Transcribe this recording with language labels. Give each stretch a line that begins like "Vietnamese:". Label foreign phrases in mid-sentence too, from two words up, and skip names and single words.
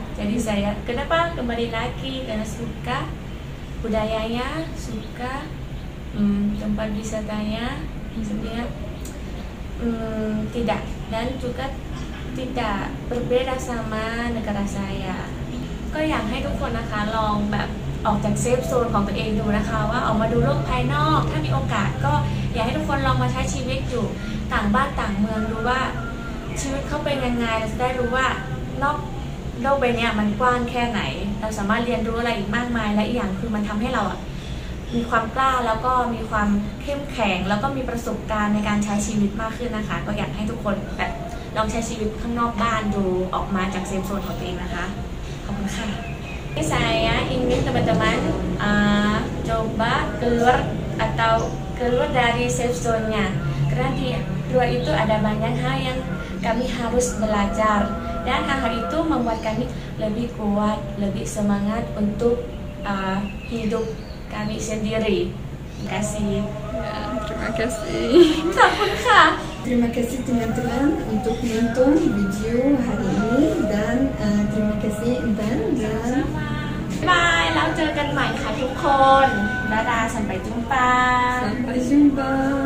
Indonesian: Jadi saya kenapa kembali lagi, karena suka budayanya, suka tempat wisatanya. Sebenarnya tidak, dan juga tidak berbeda sama negara saya.
Thai: ก็อยากให้ทุกคนนะคะลองแบบออกจากเซฟโซนของตัวเองดูนะคะว่าออกมาดูโลกภายนอกถ้ามีโอกาสก็อยากให้ทุกคนลองมาใช้ชีวิตอยู่ ต่างบ้านต่างเมืองดูว่าชีวิตเขาเป็นยังไงเราจะได้รู้ว่านอกโลกใบนี้มันกว้างแค่ไหนเราสามารถเรียนรู้อะไรอีกมากมาย และอีกอย่างคือมันทำให้เรามีความกล้าแล้วก็มีความเข้มแข็งแล้วก็มีประสบ การณ์ในการใช้ชีวิตมากขึ้นนะคะก็อยากให้ทุกคนแบบลองใช้ชีวิตข้างนอกบ้านดูออกมาจากเซฟโซนของตัวเองนะคะขอบคุณค่ะ
Indonesian: Saya ingin teman-teman coba keluar dari
English: safe zone-
Indonesian: nya, karena di luar itu ada banyak hal yang kami harus belajar, dan hal-hal itu membuat kami lebih kuat, lebih semangat untuk hidup kami sendiri. Terima kasih. Terima kasih. Terima kasih. Terima kasih teman-teman untuk menonton video hari ini, dan
Thai: ใหม่ค่ะทุกคนดาดา
Indonesian: sampai jumpa Sampai jumpa.